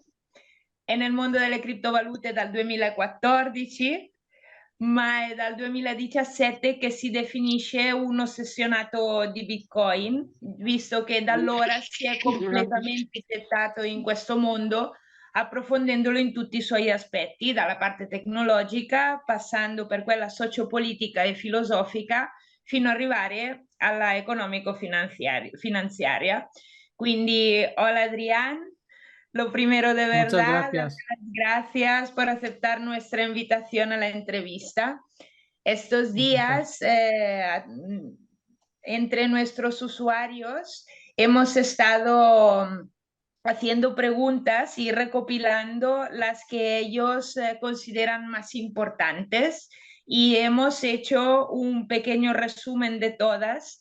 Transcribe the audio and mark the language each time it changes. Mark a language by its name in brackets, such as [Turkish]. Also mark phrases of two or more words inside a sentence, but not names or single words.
[Italian] È nel mondo delle criptovalute dal 2014, ma è dal 2017 che si definisce un ossessionato di Bitcoin, visto che da allora si è completamente gettato in questo mondo, approfondendolo in tutti i suoi aspetti, dalla parte tecnologica, passando per quella sociopolitica e filosofica, fino ad arrivare alla economico-finanziaria. Quindi, [Spanish] hola Adrián, lo primero de Muchas verdad, darte gracias. las gracias por aceptar nuestra invitación a la entrevista. Estos Encantado. días, entre nuestros usuarios, hemos estado haciendo preguntas y recopilando las que ellos consideran más importantes y hemos hecho un pequeño resumen de todas.